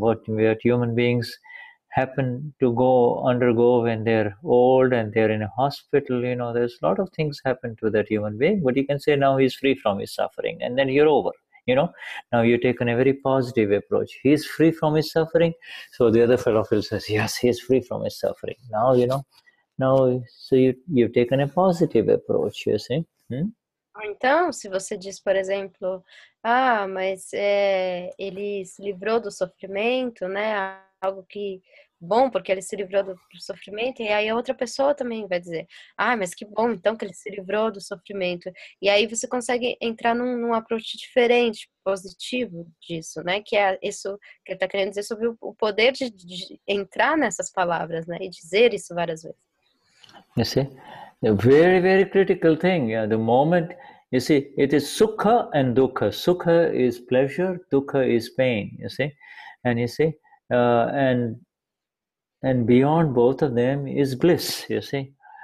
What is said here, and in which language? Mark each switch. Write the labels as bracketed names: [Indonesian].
[English] What human beings happen to undergo when they're old and they're in a hospital, there's a lot of things happen to that human being, but you can say now he's free from his suffering, and then you're over. Now you've taken a very positive approach. He's free from his suffering. So the other fellow says, yes, he's free from his suffering. Now, so you've taken a positive approach, you see. [Portuguese] Então, se você diz, por exemplo, mas ele se livrou do sofrimento, né? Algo que bom, porque ele se livrou do sofrimento, e aí a outra pessoa também vai dizer, mas que bom, então, que ele se livrou do sofrimento. E aí você consegue entrar num approach diferente, positivo disso, né? Que é isso que ele está querendo dizer sobre o poder de entrar nessas palavras, né? E dizer isso várias vezes. [English] You see, a very, very critical thing. The moment, you see, it is sukha and dukkha. Sukha is pleasure, dukkha is pain, you see. And you see, and beyond both of them is bliss, you see.